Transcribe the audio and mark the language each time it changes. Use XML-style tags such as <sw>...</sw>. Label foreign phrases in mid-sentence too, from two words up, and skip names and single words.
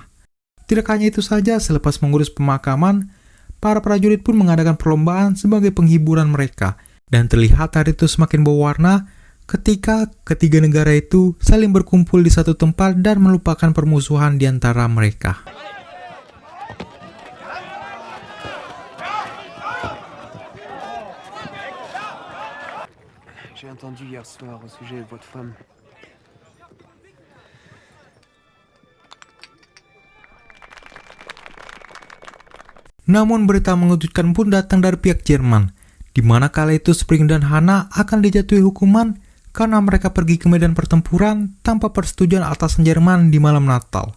<id>Tidak hanya itu saja, selepas mengurus pemakaman, para prajurit pun mengadakan perlombaan sebagai penghiburan mereka. Dan terlihat hari itu semakin berwarna ketika ketiga negara itu saling berkumpul di satu tempat dan melupakan permusuhan di antara mereka.</id> <fr>J'ai entendu hier soir au sujet de votre femme.</fr> <id>Namun berita mengejutkan pun datang dari pihak Jerman, di mana kala itu Spring dan Hana akan dijatuhi hukuman karena mereka pergi ke medan pertempuran tanpa persetujuan atasan Jerman di malam Natal.</id>